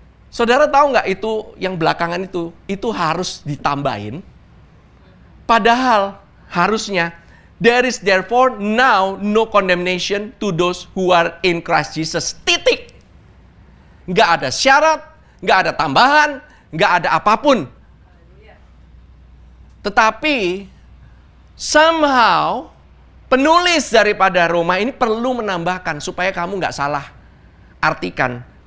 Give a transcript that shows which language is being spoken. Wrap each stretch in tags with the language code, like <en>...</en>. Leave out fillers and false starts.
<id>Saudara tahu nggak itu yang belakangan itu harus ditambahin.</id> <en>Padahal harusnya there is therefore now no condemnation to those who are in Christ Jesus.</en> <id>Titik. Nggak ada syarat, nggak ada tambahan, nggak ada apapun. Tetapi somehow penulis daripada Roma ini perlu menambahkan supaya kamu nggak salah artikan.</id>